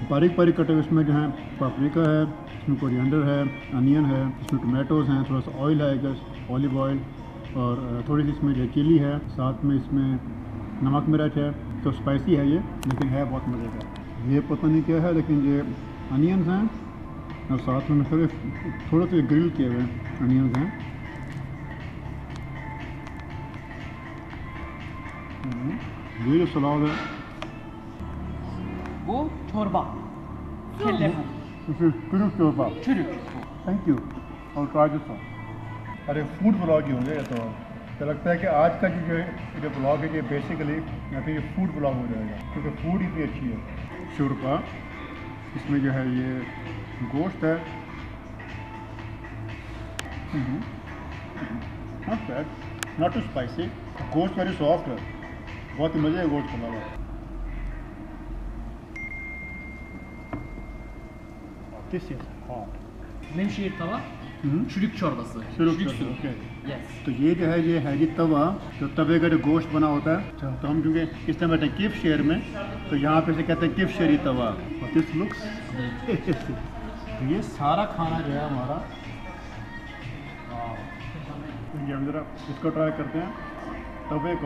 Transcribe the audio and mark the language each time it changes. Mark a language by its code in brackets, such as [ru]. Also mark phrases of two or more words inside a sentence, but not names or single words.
[hi] बारीक बारीक कटे हुए इसमें जो है पापरिका है इसमें कोरिएंडर है अनियन है इसमें टोमेटोज़ हैं थोड़ा सा ऑयल है गैस [en] olive oil [hi] और थोड़ी सी इसमें जो है चिली है साथ में इसमें नमक मिर्च है तो स्पाइसी है ये लेकिन है बहुत मज़े का। ये पता नहीं क्या है लेकिन ये अनियंस हैं और साथ में थोड़े से ग्रिल किए हुए अनियंस हैं। ये जो सलाद है [tr] Bu çorba. Kelle bu. çürük çorba Çürük. [en] thank you और try this one. [hi] अरे [en] food blog [hi] ही होंगे ये तो लगता है कि आज का जो ब्लॉग है ये बेसिकली या फिर ये [en] food blog [hi] हो जाएगा क्योंकि फूड इतनी अच्छी है। शोरपा इसमें जो है ये गोश्त है [en] not bad not too spicy [hi] गोश्त [en] very soft [hi] है बहुत ही मज़े है गोश्त का अलावा। [en] this is hot [tr] Nevşehir tava. Çürük çorbası. [hi] शुरू [tr] su. [en] OK Yes. [hi] तो ये जो है ये जी तवा जो तवे का जो गोश्त बना होता है तो हम क्योंकि इस टाइम बैठे हैं किफ शेयर में तो यहाँ पे से कहते हैं किफ शेरी तवा और [en] this looks [hi] तो ये सारा खाना जो है हमारा तो ये हम ज़रा इसको ट्राई करते हैं तवे को।